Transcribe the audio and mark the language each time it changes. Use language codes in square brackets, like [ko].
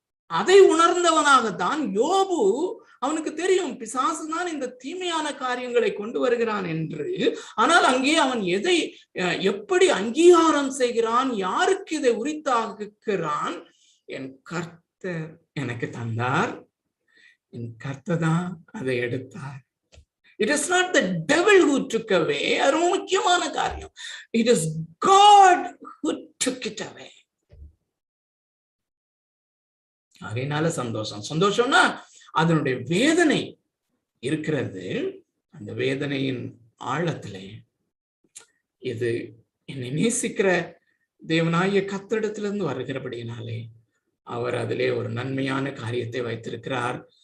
[ta] அதை உணர்ந்தவனாகத்தான் யோபு, அவனுக்கு தெரியும் பிசாசு தான் இந்த தீமையான காரியங்களை கொண்டு வருகிறான் என்று. ஆனால் அங்கே அவன் எப்படி அங்கீகாரம் செய்கிறான், யாருக்கு இதை உரித்தாக்குகிறான்? என் கர்த்தர் எனக்கு தந்தார், என் கர்த்தர் தான் அதை எடுத்தார். [en] It is not the devil who took away. [ta] அது முக்கியமான காரியம். [en] It is God who took it away. [ta] அதனால சந்தோஷம்னா அதனுடைய வேதனை இருக்கிறது. அந்த வேதனையின் ஆழத்திலே இது என்னை நேசிக்கிற தேவனாகிய கர்த்தரிடத்திலிருந்து வருகிறபடியினாலே அவர் அதிலே ஒரு நன்மையான காரியத்தை வைத்திருக்கிறார்.